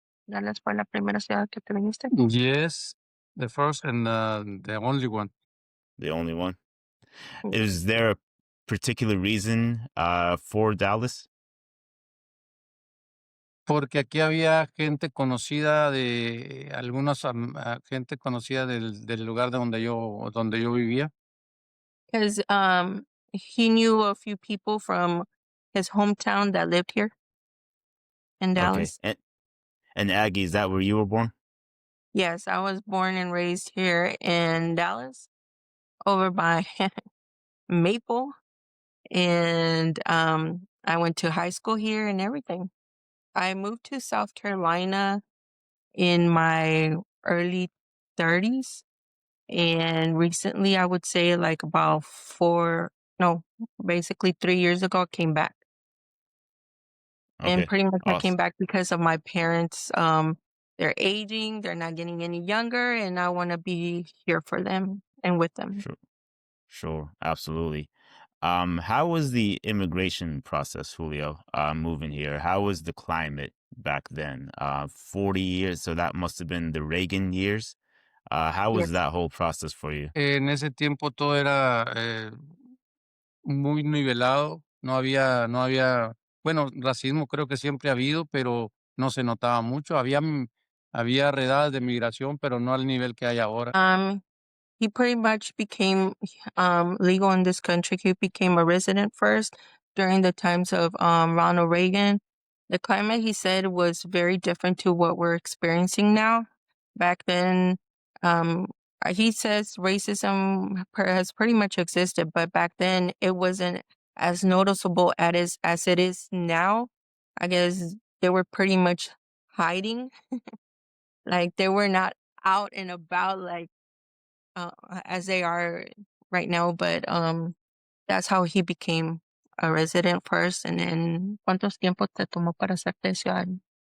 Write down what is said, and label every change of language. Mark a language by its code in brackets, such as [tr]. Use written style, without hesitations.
[es] Dallas fue la primera ciudad que te viniste. [en] Yes, the first and the only one. The only one. Mm. Is there a particular reason for Dallas? [es] Porque aquí había gente conocida de algunos, gente conocida del lugar de donde yo vivía. [en] Because he knew a few people from his hometown that lived here in Okay. Dallas. And Aggie, is that where you were born? Yes, I was born and raised here in Dallas, over by Maple, and I went to high school here and everything. I moved to South Carolina in my early 30s, and recently, I would say like about no, basically 3 years ago, I came back. And Okay. pretty much I came Awesome. back because of my parents. They're aging, they're not getting any younger, and I want to be here for them and with them. Sure. Sure. Absolutely. How was the immigration process, Julio, moving here? How was the climate back then? 40 years, so that must have been the Reagan years. How was Yes. that whole process for you? [es] En ese tiempo todo era muy nivelado, no había, bueno, racismo creo que siempre ha habido, pero no se notaba mucho. Había redadas de migración, pero no al nivel que hay ahora. [en] He pretty much became legal in this country. He became a resident first during the times of Ronald Reagan. The climate, he said, was very different to what we're experiencing now. Back then, um, he says racism has pretty much existed, but back then it wasn't as noticeable as it is now. I guess they were pretty much hiding, like they were not out and about like uh, as they are right now, but that's how he became a resident first. And then, [es] ¿cuántos tiempos te tomó para hacerte ciudadano?